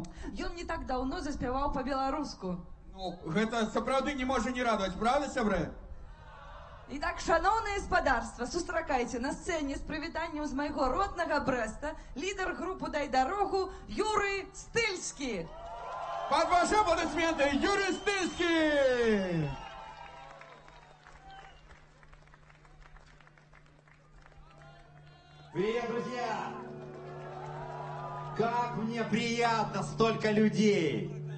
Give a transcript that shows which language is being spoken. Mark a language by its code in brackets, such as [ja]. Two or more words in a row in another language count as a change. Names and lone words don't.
[be] Ён не так даўно заспяваў па-беларуску. Ну, гэта сапраўды не можа не радаваць, правда, сябры? Итак, шановное господарство, сустракайте на сцене с прывітаннем з майго роднага Брэста лідар групы «Дай дарогу» Юрый Стыльскі. [ru] Под ваши аплодисменты, Юрий Стыльский! Привет, друзья! Как мне приятно, столько людей!